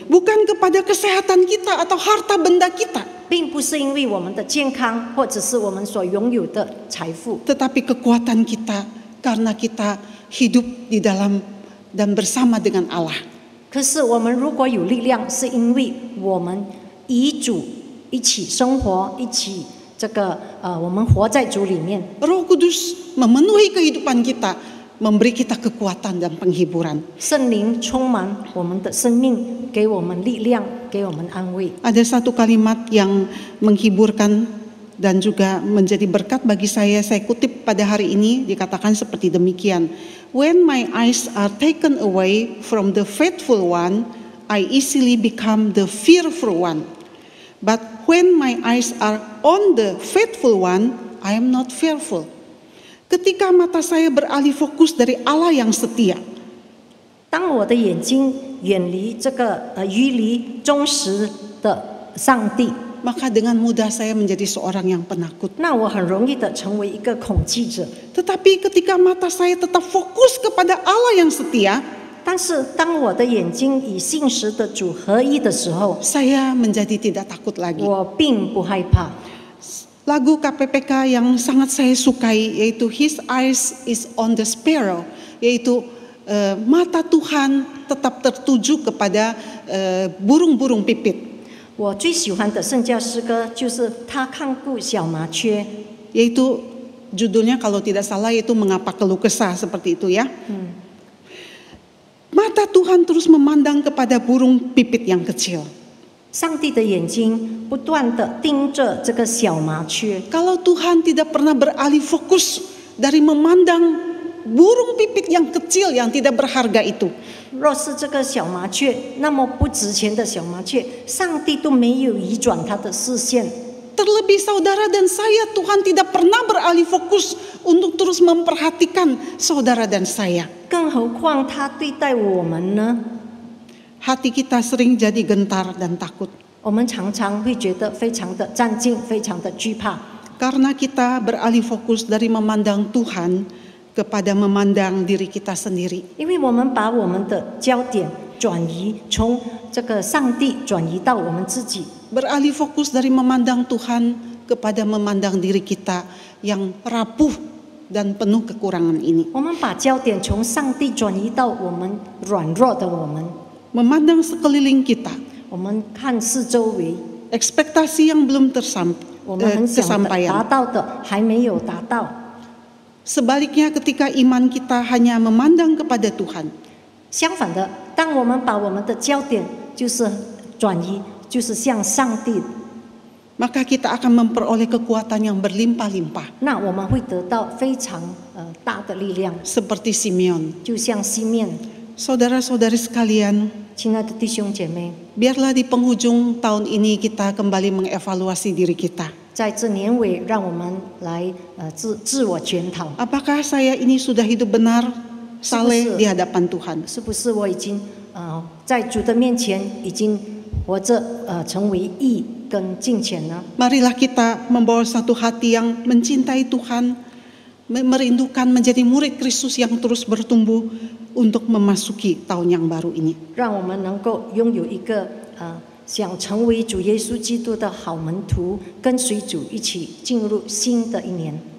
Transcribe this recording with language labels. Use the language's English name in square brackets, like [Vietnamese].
[Indonesian] bukan kepada kesehatan kita atau harta benda kita, [Chinese] 并不是因为我们的健康，或者是我们所拥有的财富， [Indonesian] tetapi kekuatan kita karena kita hidup di dalam dan bersama dengan Allah. [Chinese] 可是我们如果有力量，是因为我们与主一起生活，一起我们活在主里面。 [Indonesian] Roh Kudus memenuhi kehidupan kita, memberi kita kekuatan dan penghiburan. [Chinese] 圣灵充满我们的生命，给我们力量，给我们安慰。 [Indonesian] Ada satu kalimat yang menghiburkan dan juga menjadi berkat bagi saya kutip pada hari ini, dikatakan seperti demikian. [English] When my eyes are taken away from the faithful one, I easily become the fearful one. But when my eyes are on the faithful one, I am not fearful. [Indonesian] Ketika mata saya beralih fokus dari Allah yang setia, [Chinese] 当我的眼睛远离鱼离忠实的上帝， [Indonesian] maka dengan mudah saya menjadi seorang yang penakut. [Chinese] 那我很容易的成为一个恐惧者。 [Indonesian] Tetapi ketika mata saya tetap fokus kepada Allah yang setia, [Chinese] 但是当我的眼睛与信实的主合一的时候， [Indonesian] saya menjadi tidak takut lagi. [Chinese] 我并不害怕。 [Indonesian] Lagu KPPK yang sangat saya sukai yaitu His Eyes is on the Sparrow, yaitu mata Tuhan tetap tertuju kepada burung-burung pipit. [Chinese] 我最喜欢的圣教诗歌就是他看顾小麻雀， [Indonesian] Yaitu judulnya kalau tidak salah yaitu Mengapa Keluh Kesah, seperti itu ya. Mata Tuhan terus memandang kepada burung pipit yang kecil. [Chinese] 上帝的眼睛不断的盯着这个小麻雀。 [Indonesian] Kalau Tuhan tidak pernah beralih fokus dari memandang burung pipit yang kecil yang tidak berharga itu, [Chinese] 若是这个小麻雀那么不值钱的小麻雀，上帝都没有移转他的视线。 [Indonesian] terlebih saudara dan saya, Tuhan tidak pernah beralih fokus untuk terus memperhatikan saudara dan saya. [Chinese] 更何况他对待我们呢？ [Indonesian] Hati kita sering jadi gentar dan takut [Chinese] 我们常常会觉得非常的战兢，非常的惧怕， [Indonesian] karena kita beralih fokus dari memandang Tuhan kepada memandang diri kita sendiri. [Chinese] 因为我们把我们的焦点转移，从这个上帝转移到我们自己， [Indonesian] Beralih fokus dari memandang Tuhan kepada memandang diri kita yang rapuh dan penuh kekurangan ini. [Chinese] 我们把焦点从上帝转移到我们软弱的我们， [Indonesian] Memandang sekeliling kita, [Chinese] 我们看四周围， [Indonesian] ekspektasi yang belum [Chinese] 我们很想达 [Indonesian] kesampaian. [Chinese] 到的还没有达到。 [Indonesian] Sebaliknya ketika iman kita hanya memandang kepada Tuhan, [Chinese] 相反的，当我们把我们的焦点就是转移，就是向上帝， [Indonesian] maka kita akan memperoleh kekuatan yang berlimpah-limpah. [Chinese] 那我们会得到非常大的力量， [Indonesian] Seperti Simeon. [Chinese] 就像西面。 [Indonesian] Saudara-saudari sekalian, [Chinese] 亲爱的弟兄姐妹， [Indonesian] biarlah di penghujung tahun ini kita kembali mengevaluasi diri kita. [Chinese] 在这年尾，让我们来自我检讨， [Indonesian] Apakah saya ini sudah hidup benar, saleh di hadapan Tuhan? [Chinese] 是不是我已经在主的面前已经活着成为义跟敬虔呢？ [Indonesian] Marilah kita membawa satu hati yang mencintai Tuhan, merindukan menjadi murid Kristus yang terus bertumbuh untuk memasuki tahun yang baru ini. [Chinese] 让我们能够拥有一个想成为主耶稣基督的好门徒，跟随主一起进入新的一年。